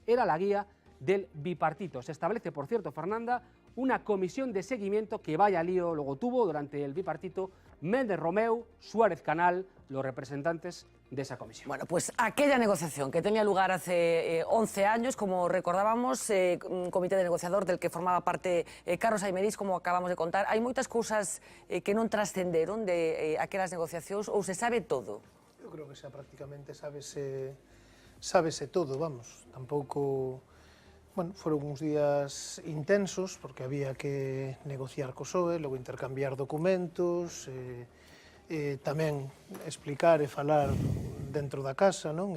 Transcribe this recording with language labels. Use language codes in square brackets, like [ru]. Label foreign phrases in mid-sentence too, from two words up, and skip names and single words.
[es] Era la guía del bipartito. Se establece, por cierto, Fernanda, una comisión de seguimiento que vaya lío luego tuvo durante el bipartito Méndez Romeu, Suárez Canal, los representantes de esa comisión. Bueno, pues aquella negociación que tenía lugar hace 11 años, como recordábamos, un comité de negociador del que formaba parte Carlos Aymerís, como acabamos de contar. [gl] Hai moitas cousas que non trascenderon de aquelas negociacións, ou se sabe todo? Eu creo que xa prácticamente sábese todo, vamos. Tampouco... Bueno, foron uns días intensos, porque había que negociar co PSOE, logo intercambiar documentos, tamén explicar e falar dentro da casa, non?